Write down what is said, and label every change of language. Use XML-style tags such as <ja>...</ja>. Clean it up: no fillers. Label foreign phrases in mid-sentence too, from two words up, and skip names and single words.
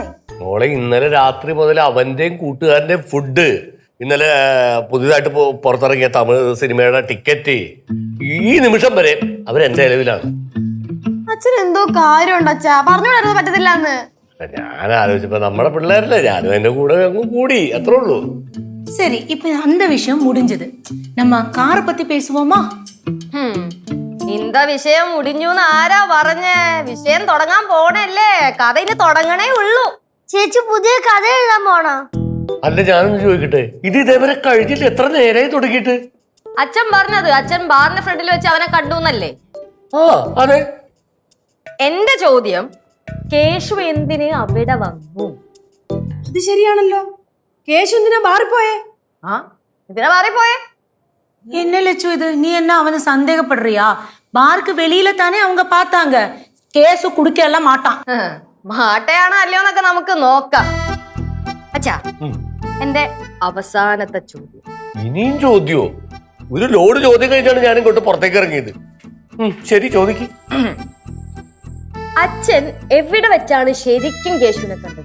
<ml>മോളെ, ഇന്നലെ രാത്രി മുതൽ അവന്റെയും കൂട്ടുകാരന്റെയും ഫുഡ്, ഇന്നലെ പുതിയതായിട്ട് പുറത്തിറങ്ങിയ തമിഴ് സിനിമയുടെ ടിക്കറ്റ്, ഈ നിമിഷം വരെ അവരെന്റെ നിലവിലാണ്. അച്ഛൻ എന്തോ കാര്യമുണ്ട് അച്ഛാ, പറഞ്ഞുകൊണ്ടിരുന്നത് പറ്റത്തില്ലെന്ന്. ഞാൻ ആലോചിച്ചപ്പോ നമ്മുടെ പിള്ളേരല്ലേ, ഞാനും എന്റെ കൂടെ അങ്ങ് കൂടി, അത്രേ ഉള്ളൂ.</ml> <ta>சரி, இப்ப அந்த விஷயம் முடிஞ்சது. நம்ம காரை பத்தி பேசுவோமா?</ta> <ml>ഇന്ത വിഷയം മുടിഞ്ഞൂന്ന് ആരാ പറഞ്ഞേ? വിഷയം തുടങ്ങാൻ പോണല്ലേ, കഥ ഇനി തുടങ്ങണേ ഉള്ളൂ. ചേച്ചി പുതിയ കഥ എഴുതാൻ പോണോ? അല്ല, ഞാനൊന്ന് ചോദിക്കട്ടെ, ഇത് ഇതേവരെ കഴിഞ്ഞിട്ട് എത്ര നേരമായി തുടങ്ങിയിട്ട്? അച്ഛൻ പറഞ്ഞത് അച്ഛൻ ബാറിന്റെ ഫ്രണ്ടിൽ വെച്ച് അവനെ കണ്ടൂന്നല്ലേ? ആ അതെ. എന്റെ ചോദ്യം, കേശു എന്തിന് അവിടെ വന്നു? അത് ശരിയാണല്ലോ. കേശു എന്തിനാ മാറിപ്പോയേ? എന്തിനാ മാറിപ്പോയേ?</ml> <ta>என்ன லட்சு இது? நீ என்ன அவனை சந்தேகப்படுறியா? பாருக்கு வெளியில தானே அவங்க பார்த்தாங்க. கேசு குடிக்க எல்லாம் மாட்டான்.</ta> <ml>മാട്ടയാണോ അല്ലയോ എന്നൊക്കെ നമുക്ക് നോക്കാം. അച്ഛാ, എന്റെ അവസാനത്തെ ചോദ്യം. ഇനിയും ചോദ്യോ? ഒരു ലോഡ് ചോദ്യം കഴിഞ്ഞാണ് ഞാൻ ഇങ്ങോട്ട് പുറത്തേക്ക് ഇറങ്ങിയത്. ശരി, ചോദിക്ക്. അച്ഛൻ എവിടെ വെച്ചാണ് ശരിക്കും കേശുവിനെ കണ്ടത്?</ml>